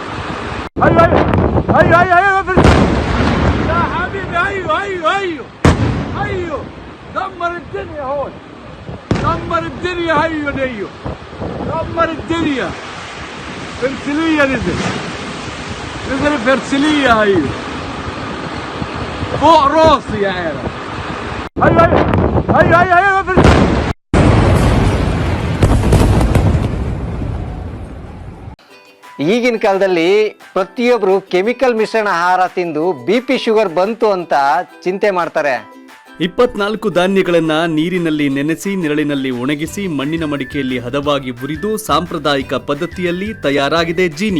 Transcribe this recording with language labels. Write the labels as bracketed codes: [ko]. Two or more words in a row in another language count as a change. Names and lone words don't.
[ar] هيو يا حبيبي هيو دمر الدنيا هون، دمر الدنيا. هيو دمر الدنيا. فرسلية نزل فرسلية هيو فوق راسي يا عيال. هيو [kn] ಈಗಿನ ಕಾಲದಲ್ಲಿ ಪ್ರತಿಯೊಬ್ಬರು ಕೆಮಿಕಲ್ ಮಿಶ್ರಣ ಆಹಾರ ತಿಂದು [en] BP sugar [kn] ಬಂತು ಅಂತ ಚಿಂತೆ ಮಾಡ್ತಾರೆ. 24 ಧಾನ್ಯಗಳನ್ನ ನೀರಿನಲ್ಲಿ ನೆನೆಸಿ ನೆರಳಿನಲ್ಲಿ ಒಣಗಿಸಿ ಮಣ್ಣಿನ ಮಡಿಕೆಯಲ್ಲಿ ಹದವಾಗಿ ಹುರಿದು ಸಾಂಪ್ರದಾಯಿಕ ಪದ್ಧತಿಯಲ್ಲಿ ತಯಾರಾಗಿದೆ ಜೀನಿ.